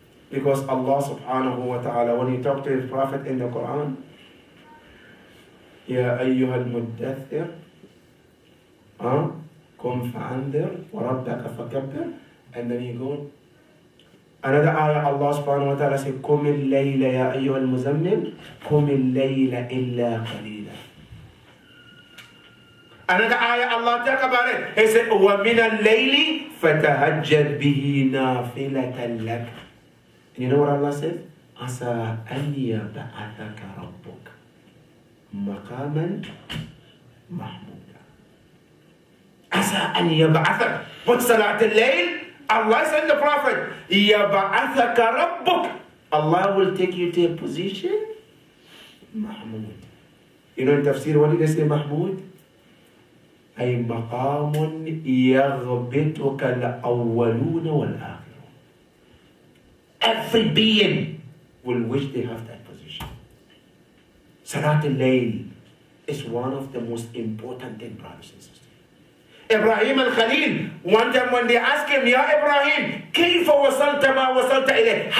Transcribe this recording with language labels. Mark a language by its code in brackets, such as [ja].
[en] Because Allah subhanahu wa ta'ala, when he talked to his Prophet in the Quran, [ar] Ya ayyuhal muddathir, kum fa'andir, wa rabbaka fakabbir, [en] and then he goes, another ayah, Allah subhanahu wa ta'ala said, [ar] Kum al-layla ya ayyuhal muzammil, kum al-layla illa qalila. [en] Another ayah, Allah talk about it. He said, [ar] وَمِنَ اللَّيْلِ فَتَهَجَّدْ بِهِ نَافِلَةً لَكَ. [en] And you know what Allah says? [ar] عَسَىٰ أَنْ يَبْعَثَكَ رَبُّكَ مَقَامًا مَحْمُودًا. عَسَىٰ أَنْ يَبْعَثَكَ. [en] But Salat al-Layl, Allah said to the Prophet, [ar] يَبْعَثَكَ رَبُّكَ. [en] Allah will take you to a position, Mahmud. You know in Tafsir, what did they say, Mahmud? [ar] أي مقام يغبطك الأولون والآخرون. [en] Every being will wish they have that position. Salat al-Layl is one of the most important things, brothers and sisters. Ibrahim al-Khalil, one time when they asked him, Ya Ibrahim, [ar] كيف وصلت ما وصلت إليه?